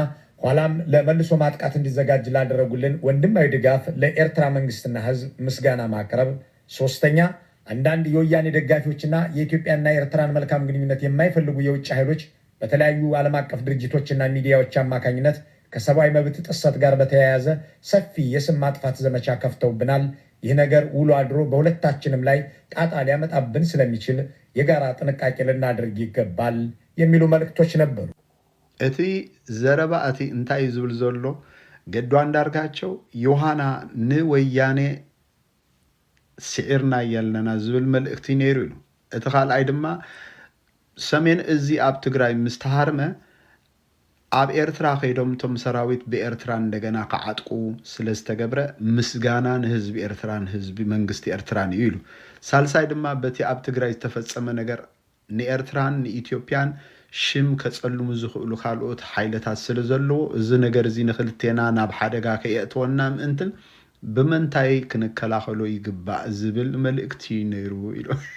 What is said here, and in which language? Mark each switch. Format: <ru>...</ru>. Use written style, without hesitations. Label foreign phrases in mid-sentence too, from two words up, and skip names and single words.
<am>ኋላም ለመልሶ ማጥቃት እንዲዘጋጅ ላደረጉልን ወንድማዊ ድጋፍ ለኤርትራ መንግስትና ህዝብ ምስጋና ማቅረብ ሶስተኛ አንዳንድ የወያኔ ደጋፊዎችና የኢትዮጵያና የኤርትራን መልካም ግንኙነት የማይፈልጉ የውጭ ኃይሎች በተለያዩ ዓለም አቀፍ ድርጅቶችና ሚዲያዎች አማካኝነት ከሰብአዊ መብት ጥሰት ጋር በተያያዘ ሰፊ የስም ማጥፋት ዘመቻ ከፍተውብናል ይህ ነገር ውሎ አድሮ በሁለታችንም ላይ ጣጣ ሊያመጣብን ስለሚችል የጋራ ጥንቃቄ ልናደርግ ይገባል የሚሉ መልእክቶች ነበሩ</am> <ti>እቲ ዘረባ እቲ እንታይ ዝብል ዘሎ ገዱ አንዳርጋቸው ዮሐና ንወያኔ ስዒርና ያለና ዝብል መልእክቲ ነይሩ ኢሉ እቲ ካልኣይ ድማ ሰሜን እዚ ኣብ ትግራይ ምስተሃርመ ኣብ ኤርትራ ከይዶም ቶም ሰራዊት በኤርትራ እንደገና ከዓጥቁ ስለዝተገብረ ምስጋና ንህዝቢ ኤርትራን ህዝቢ መንግስቲ ኤርትራን እዩ ኢሉ ሳልሳይ ድማ በቲ ኣብ ትግራይ ዝተፈጸመ ነገር ንኤርትራን ንኢትዮጵያን ሽም ከጸልሙ ዝኽእሉ ካልኦት ሓይለታት ስለ ዘለዎ እዚ ነገር እዚ ንኽልቴና ናብ ሓደጋ ከየእትወና ምእንትን ብምንታይ ክንከላኸሎ ይግባእ ዝብል መልእክቲ ነይሩ ኢሉ</ti>